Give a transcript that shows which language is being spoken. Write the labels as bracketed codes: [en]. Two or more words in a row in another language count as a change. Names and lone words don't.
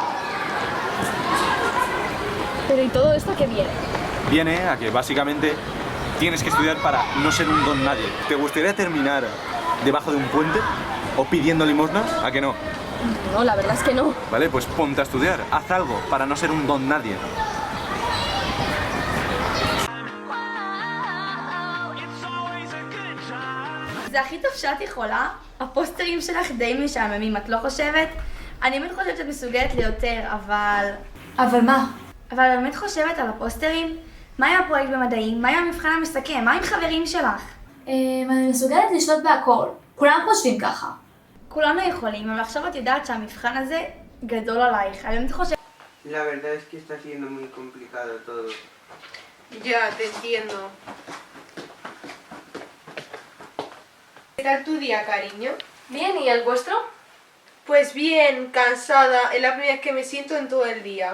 [es] Pero ¿y todo esto qué viene? Viene a que básicamente tienes que estudiar para no ser un don nadie. ¿Te gustaría terminar debajo de un puente o pidiendo limosna? ¿A que no? No, la verdad es que no. Vale, pues ponte a estudiar. Haz algo para no ser un don nadie. [he] זה הכי טוב שאת יכולה. הפוסטרים שלך די משעממים, את לא חושבת? אני באמת חושבת שאת מסוגלת ליותר, אבל... אבל מה? אבל אני באמת חושבת על הפוסטרים. מה עם הפרויקט במדעים? מה עם המבחן המסכם? מה עם חברים שלך? אני מסוגלת לשלוט בהכל. כולם חושבים ככה. כולנו יכולים, אבל עכשיו את יודעת שהמבחן הזה גדול עלייך. אני באמת חושבת... [es] La verdad es que está siendo muy complicado todo. Ya, te entiendo. ¿Qué tal tu día, cariño? Bien, ¿y el vuestro? Pues bien, cansada. Es la primera vez que me siento en todo el día.